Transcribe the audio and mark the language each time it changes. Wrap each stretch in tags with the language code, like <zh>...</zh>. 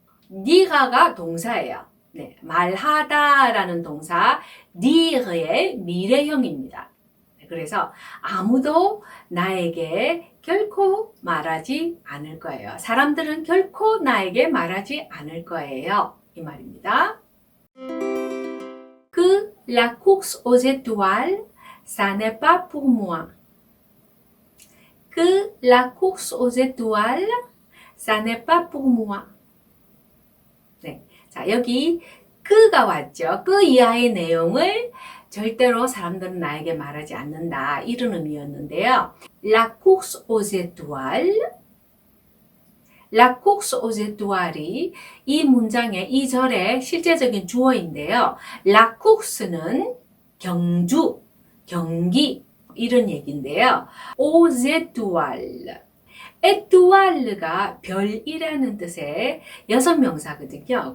<ko>니가가 동사예요. 네, 말하다 라는 동사 니르의 미래형입니다. 그래서 아무도 나에게 결코 말하지 않을 거예요. 사람들은 결코 나에게 말하지 않을 거예요. 이 말입니다.</ko> <fr>Que la course aux étoiles, ça n'est pas pour moi. Que la course aux étoiles, ça n'est pas pour moi.</fr> <ko>네, 자 여기 그가 왔죠. 그 이하의 내용을 절대로 사람들은 나에게 말하지 않는다. 이런 의미였는데요.</ko> <fr>La course aux étoiles, La course aux étoiles</fr> <ko>이 이 문장의 이 절의 실제적인 주어인데요. La course는 경주, 경기 이런 얘기인데요.</ko> <fr>aux étoiles.</fr> <ko>에뚜알르가 별이라는 뜻의 여성명사거든요.</ko>